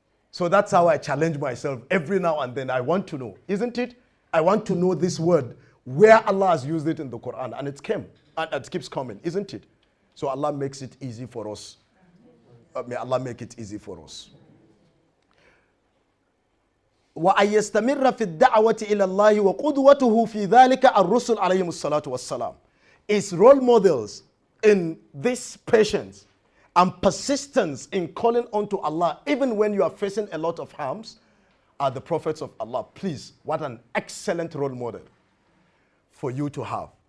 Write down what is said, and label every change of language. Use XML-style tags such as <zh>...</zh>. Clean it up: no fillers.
<en>So that's how I challenge myself every now and then. I want to know, isn't it? I want to know this word, where Allah has used it in the Quran, and it came, and it keeps coming, isn't it? So Allah makes it easy for us. May Allah make it easy for us.</en> <ar>وأن يستمر في الدعوة إلى الله وقدوته في ذلك الرسل عليهم الصلاة والسلام.</ar> <en>His role models in this patience and persistence in calling unto Allah, even when you are facing a lot of harms, are the prophets of Allah. Please, what an excellent role model for you to have.</en>